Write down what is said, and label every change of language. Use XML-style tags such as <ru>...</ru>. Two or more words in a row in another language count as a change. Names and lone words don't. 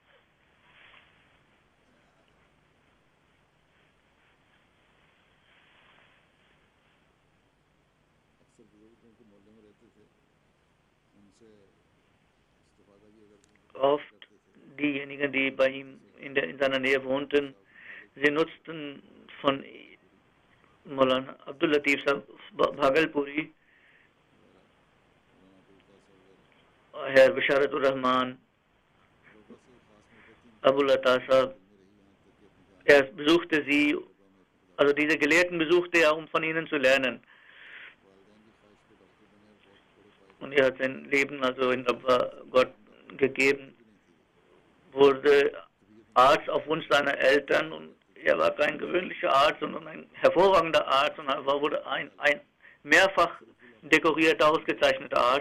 <de>Oft diejenigen, die bei ihm in seiner Nähe wohnten, sie nutzten von Maulana Abdul Latif Bhagalpuri, Herr Bisharatur Rahman, Abul Atta Sahab. Er besuchte sie, also diese Gelehrten besuchte er, um von ihnen zu lernen. Und er hat sein Leben also in Gott gegeben, wurde Arzt auf Wunsch seiner Eltern und er war kein gewöhnlicher Arzt, sondern ein hervorragender Arzt und wurde ein mehrfach dekorierter, ausgezeichneter Arzt.</de>